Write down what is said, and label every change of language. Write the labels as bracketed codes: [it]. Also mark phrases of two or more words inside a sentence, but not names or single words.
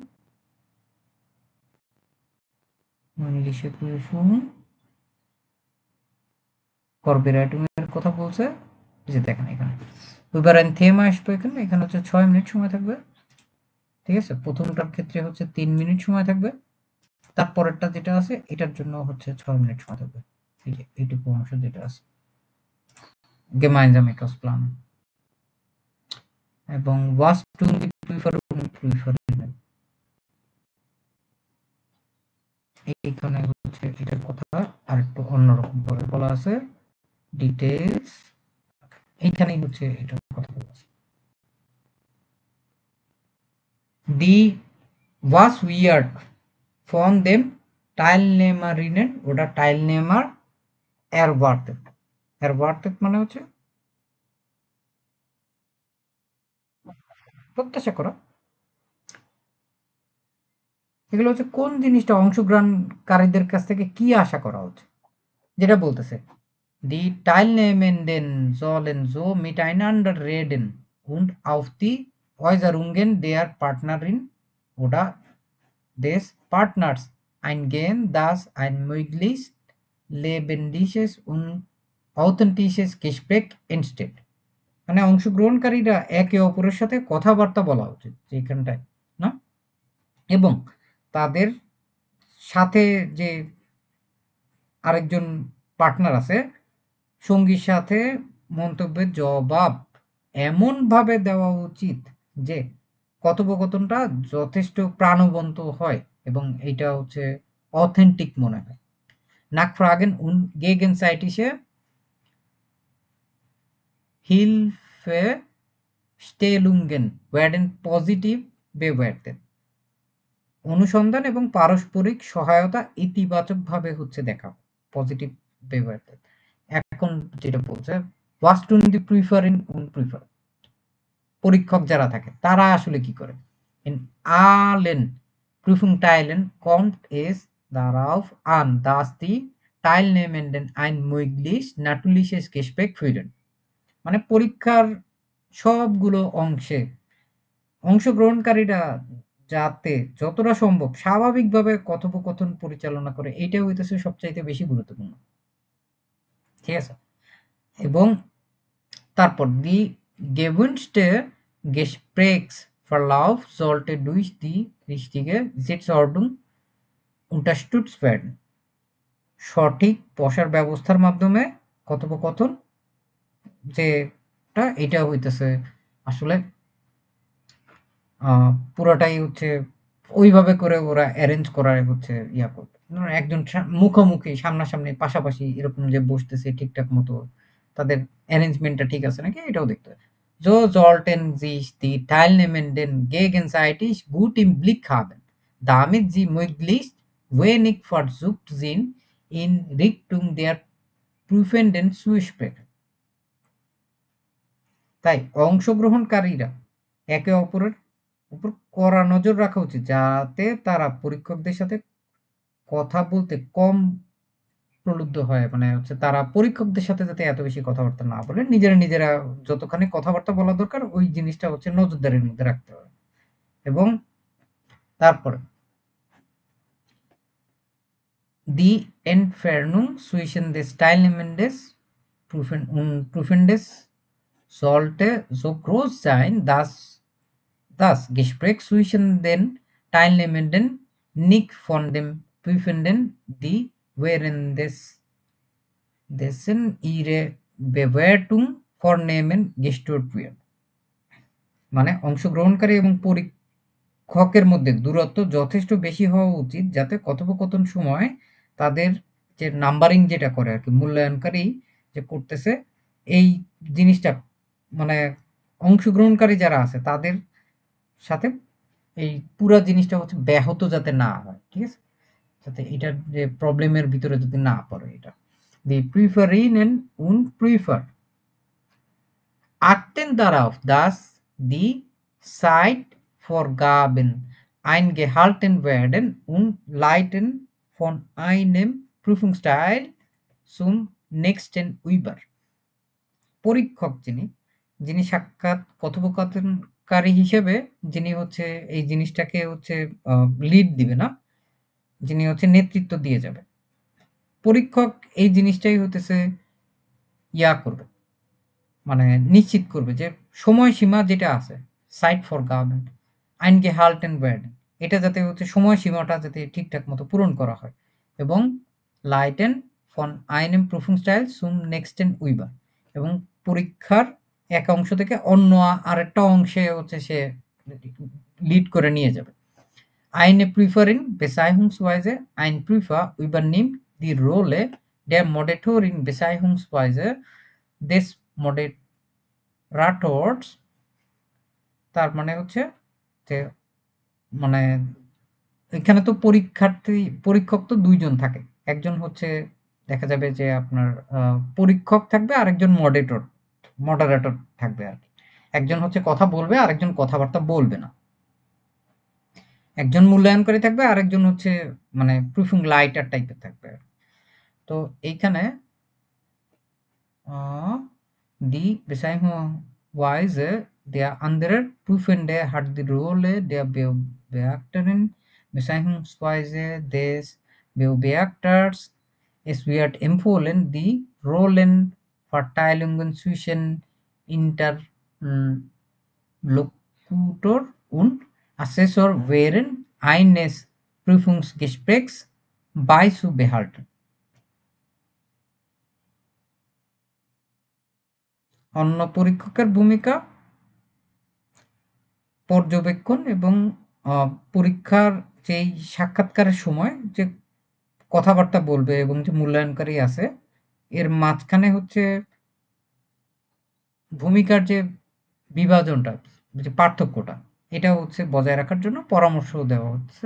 [bn] ইংলিশে প্রুফুম কর্পোরেটিং এর কথা বলছে। এই যে দেখেন এখানে। এবার থেমা আসবে এখানে। এখানে হচ্ছে 6 মিনিট সময় থাকবে। ঠিক আছে? প্রথমটার ক্ষেত্রে হচ্ছে 3 মিনিট সময় থাকবে। তারপরেরটা যেটা আছে এটার জন্য হচ্ছে 6 মিনিট সময় থাকবে। এই যে এইটুকু অংশ যেটা আছে। [de] gemeinsames Plan [bn] এবং [de] was tun die Prüfer und Prüferinnen [bn] এইখানে হচ্ছে এটার কথা আরেকটু অন্যরকম ভাবে বলা আছে ডিটেইলস এইখানেই হচ্ছে এটার কথা বলা আছে [de] die was weird von dem Teilnehmerinnen oder Teilnehmer erwartet [bn] মানে হচ্ছে প্রত্যাশা করা এগুলো হচ্ছে কোন জিনিসটা অংশগ্রহণকারীদের কাছ থেকে কি আশা করা হচ্ছে যেটা বলতেছে [de] Die Teilnehmenden sollen so miteinander reden und auf die Äußerungen der Partnerin oder des Partners eingehen, dass ein möglichst lebendiges und authentisches Gespräch entsteht। [bn] মানে অংশগ্রহণকারীরা একে অপরের সাথে কথাবার্তা বলা উচিত যেখানটায়, না? এবং তাদের সাথে যে আরেকজন পার্টনার আছে, সঙ্গীর সাথে মন্তব্যের জবাব এমনভাবে দেওয়া উচিত যে কথোপকথনটা যথেষ্ট প্রাণবন্ত হয় এবং এইটা হচ্ছে অথেন্টিক মনে হয়। [de] Nachfragen und gegenseitige Hilfestellungen werden positiv bewertet। [bn] অনুসন্ধান এবং পারস্পরিক সহায়তা ইতিবাচকভাবে হচ্ছে দেখা পজিটিভ bewertet। এখন যেটা বলছে [de] was tun die Prüferin und Prüfer, [bn] পরীক্ষক যারা থাকে তারা আসলে কি করে? [de] In allen Prüfungsteilen kommt es darauf an, dass die Teilnehmenden ein möglichst natürliches Gespräch führen। [bn] মানে পরীক্ষার সবগুলো অংশে অংশগ্রহণকারীরা যাতে যতটা সম্ভব স্বাভাবিকভাবে কথোপকথন পরিচালনা করে, এইটা হইতেছে সবচাইতে বেশি গুরুত্বপূর্ণ। ঠিক আছে? এবং তারপর [de] die gewünschte Gesprächsverlauf sollte durch die richtige Sitzordnung unterstützt werden। [bn] সঠিক বসার ব্যবস্থার মাধ্যমে কথোপকথন যেটা এটা হইতেছে আসলে পুরোটাই হচ্ছে ওইভাবে করে ওরা অ্যারেঞ্জ করার হচ্ছে ইয়া করবে। একজন মুখোমুখি সামনাসামনি পাশাপাশি এরকম যে বসতেছে ঠিকঠাক মতো তাদের অ্যারেঞ্জমেন্টটা ঠিক আছে নাকি এটাও দেখতে হবে। [de] So sollten sich die Teilnehmenden gegenseitig gut im Blick haben, damit sie möglichst wenig versucht sind, in Richtung der Prüfenden zu sprechen। [bn] তাই অংশগ্রহণকারীরা একে অপরের উপর কড়া নজর রাখা উচিত যাতে তারা পরীক্ষকদের সাথে কথা বলতে কম প্রলুব্ধ হয়। মানে হচ্ছে তারা পরীক্ষকদের সাথে যাতে এত বেশি কথাবার্তা না বলে, নিজেরা যতখানি কথাবার্তা বলা দরকার ওই জিনিসটা হচ্ছে নজরদারির মধ্যে রাখতে হবে। এবং তারপরে [de] die Entfernung zwischen des Teilnehmendes Prüfendes sollte so groß sein, dass das Gespräch zwischen den Teilnehmenden nicht von dem Prüfenden, die währenddessen ihre Bewertung vornehmen, gestört wird। [bn] মানে অংশগ্রহণকারী এবং পরীক্ষকের মধ্যে দূরত্ব যথেষ্ট বেশি হওয়া উচিত যাতে কথোপকথন সময় তাদের যে নাম্বারিং যেটা করে আরকি, মূল্যায়নকারী যে করতেছে এই জিনিসটা মানে অংশগ্রহণকারী যারা আছে তাদের সাথে এই পুরা জিনিসটা হচ্ছে ব্যাহত যাতে না হয়। ঠিক আছে? যাতে এটার যে প্রবলেমের ভিতরে যদি না পড়ে এটা। [de] Die Prüferinnen und Prüfer achten darauf, dass die Zeitvorgaben eingehalten werden und leiten von einem Prüfungsteil zum nächsten über। [bn] পরীক্ষক যিনি সাক্ষাৎ কথোপকথনকারী হিসেবে যিনি হচ্ছে এই জিনিসটাকে হচ্ছে লিড দিবে না, যিনি হচ্ছে নেতৃত্ব দিয়ে যাবে। পরীক্ষক এই জিনিসটাই হতেছে ইয়া করবে, মানে নিশ্চিত করবে যে সময়সীমা যেটা আছে [en] site for government [de] eingehalten werden, [bn] এটা যাতে হচ্ছে সময়সীমাটা যাতে ঠিকঠাক মতো পূরণ করা হয় এবং [de] leiten von einem Prüfungsteil zum nächsten über, [bn] এবং পরীক্ষার এক অংশ থেকে অন্য আরেকটা অংশে হচ্ছে সে লিড করে নিয়ে যাবে। [de] Eine Prüferin beziehungsweise ein Prüfer übernimmt die Rolle der Moderatorin beziehungsweise des Moderators। [bn] তার মানে হচ্ছে যে মানে এখানে তো পরীক্ষক তো ২ জন থাকে। একজন হচ্ছে দেখা যাবে যে আপনার পরীক্ষক থাকবে, আরেকজন মডারেটর থাকবে আরকি। একজন হচ্ছে কথা বলবে, আরেকজন কথাবার্তা বলবে না। একজন মূল্যায়নকারী থাকবে, আরেকজন হচ্ছে মানে প্রুফিং লাইটার টাইপের থাকবে। তো এইখানে [de] die Bezeichnungsweise der anderen Prüfende hat die Rolle der Beobachterin beziehungsweise des Beobachters। Es wird empfohlen, die Rollen Verteilungen zwischen Interlokutor und Assessor während eines Prüfungsgesprächs beizubehalten. [bn] অন্য পরীক্ষকের ভূমিকা পর্যবেক্ষণ এবং পরীক্ষার যেই সাক্ষাৎকারের সময় যে কথাবার্তা বলবে এবং যে মূল্যায়নকারী আছে এর মাঝখানে হচ্ছে ভূমিকার যে বিভাজনটা, যে পার্থক্যটা, এটা হচ্ছে বজায় রাখার জন্য পরামর্শ দেওয়া হচ্ছে।